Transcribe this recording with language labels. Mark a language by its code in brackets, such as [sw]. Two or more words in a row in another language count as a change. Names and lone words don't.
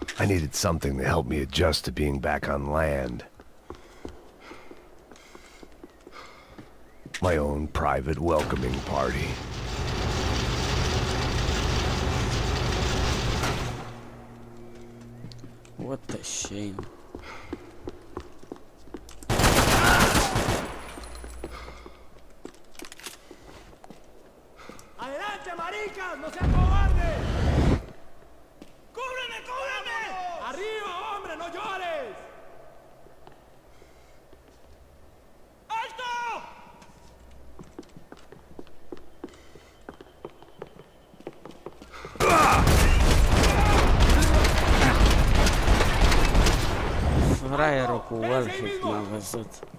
[en] I needed something to help me adjust to being back on land. My own private welcoming party. What a shame. [es] ¡Adelante, maricas! ¡No sean cobardes! ¡Cúbreme, cúbreme! ¡Arriba, hombre! ¡No llores! ¡Alto! [ro] Fraierul cu wallhit m-a văzut.